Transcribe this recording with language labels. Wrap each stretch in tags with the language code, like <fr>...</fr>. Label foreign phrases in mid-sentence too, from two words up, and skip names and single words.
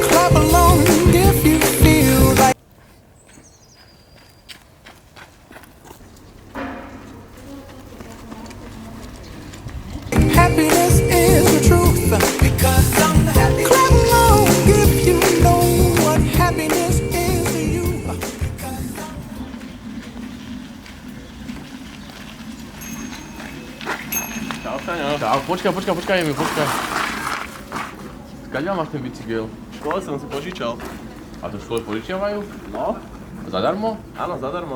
<en>Clap along if you feel like happiness is the truth. Because I'm happy. Clap along if you know what happiness is to you. Because</en> <sk>Čau, Šaňo. Čau, počkaj, Emi, počkaj. Skáďal máš ten bicykel? v škole som si požičal. A to v škole požičiavajú? No, Zadarmo? áno, zadarmo.</sk>